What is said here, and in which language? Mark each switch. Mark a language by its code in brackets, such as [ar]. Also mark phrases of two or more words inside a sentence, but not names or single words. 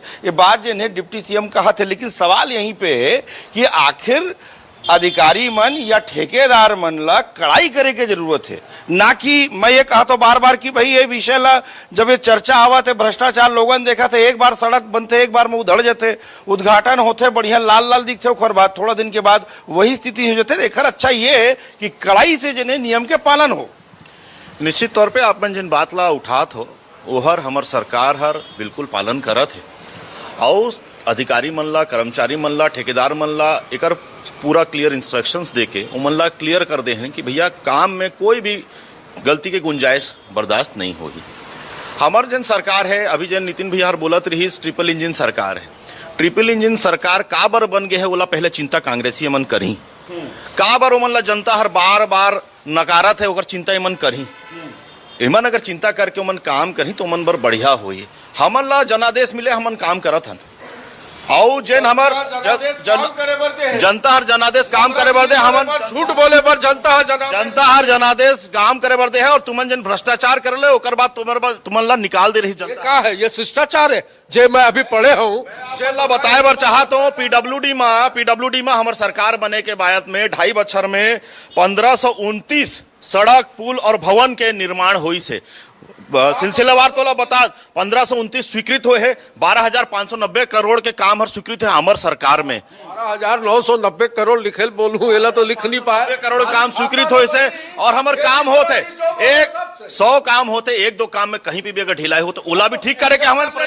[hne] ये बात जिन है डिप्टी सीएम कहा थे, लेकिन सवाल यहीं पे है कि आखिर अधिकारी मन या ठेकेदार मन ला कड़ाई करे के जरूरत है, ना कि मैं ये कहा तो बार बार कि भाई ये विषय ला जब ये चर्चा आवा थे भ्रष्टाचार लोगन देखा थे, एक बार सड़क बनते एक बार में उधड़ जाते, उद्घाटन होते बढ़िया लाल लाल दिखते, और बाद थोड़ा दिन के बाद वही स्थिति हो जाते। एकर अच्छा ये है कि कड़ाई से जिन्हें नियम के पालन हो। निश्चित तौर पे आप जिन बात ला उठात हो ओहर हमर सरकार हर बिल्कुल पालन करत है, और अधिकारी मन ला, कर्मचारी मन ला, ठेकेदार मन ला एकर पूरा [en] clear instructions [hne] देके उमन ला क्लियर कर दे हैं कि भैया काम में कोई भी गलती के गुंजाइश बर्दाश्त नहीं होगी। हमार जन सरकार है, अभी जन नितिन भैया बोलत रही [en] triple engine [hne] सरकार है। [en] triple engine [hne] सरकार का बार बन गए है बोला पहले चिंता कांग्रेसी मन करी, का बार उमन ला जनता हर बार बार नकारत है, ओकर चिंता इमन करी। इमन अगर चिंता करके उमन काम करी तो उमन बर बढ़िया होई। हमन ला जनादेश मिले, हमन काम करत हन, और जेन हमर जनता हर जनादेश काम करे बर दे, हमन झूठ बोले पर जनता हर जनादेश काम करे बर दे है, और तुमन जन भ्रष्टाचार कर ले ओकर बाद तुमन ला निकाल दे रही जनता। क्या है ये शिष्टाचार है जे मैं अभी पढ़े हूँ, जेन ला बताए बर चाहत हूँ। पीडब्ल्यूडी में हमर सरकार बने के बाद में 2.5 बछर में 1529 सड़क, पुल और भवन के निर्माण हुई से सिलसिलेवार तो बता 1529 स्वीकृत हुए है, 12,590 करोड़ के काम हर स्वीकृत है हमार सरकार में। 12,990 करोड़ लिखे बोलूं एला तो लिख नहीं पाए, करोड़ काम स्वीकृत हुए से, और हमार काम होते 100 काम होते, 1-2 काम में कहीं भी अगर ढिलाई हो तो ओला भी ठीक करे के हमारे